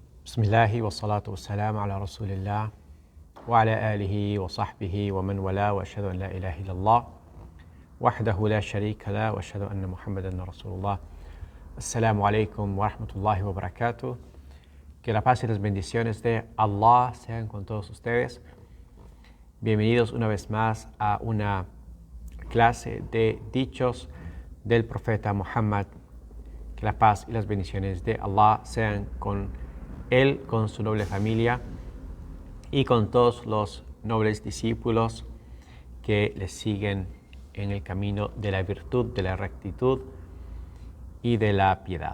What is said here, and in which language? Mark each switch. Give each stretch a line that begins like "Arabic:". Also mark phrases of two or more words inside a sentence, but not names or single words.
Arabic: بسم الله والصلاة والسلام على رسول الله وعلى آله وصحبه ومن والاه وأشهد أن لا إله إلا الله وحده لا شريك له وأشهد أن محمدا رسول الله. السلام عليكم ورحمة الله وبركاته.
Spanish: Que la paz y las bendiciones de Allah sean con todos ustedes. Bienvenidos una vez más a una clase de dichos del profeta Muhammad. Que la paz y las bendiciones de Allah sean con él, con su noble familia y con todos los nobles discípulos que le siguen en el camino de la virtud, de la rectitud y de la piedad.